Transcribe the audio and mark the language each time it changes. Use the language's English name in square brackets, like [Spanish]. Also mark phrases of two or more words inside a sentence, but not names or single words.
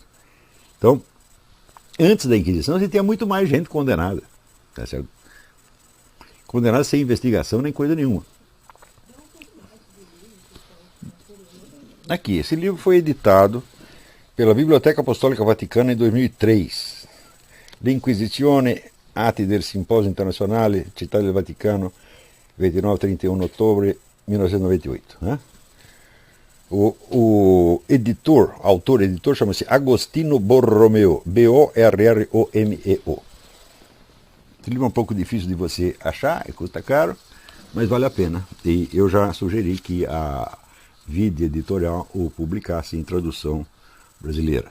[Portuguese] Então, antes da Inquisição, você tinha muito mais gente condenada, tá certo? Condenada sem investigação nem coisa nenhuma. Aqui, esse livro foi editado pela Biblioteca Apostólica Vaticana em 2003. [Italian] L'Inquisizione, atti del Simposio Internazionale, Città del Vaticano, 29-31 ottobre 1998. [Portuguese] Né? O autor-editor, chama-se Agostino Borromeo, B-O-R-R-O-M-E-O. Esse livro é um pouco difícil de você achar, custa caro, mas vale a pena. E eu já sugeri que a Vide Editorial o publicasse em tradução brasileira.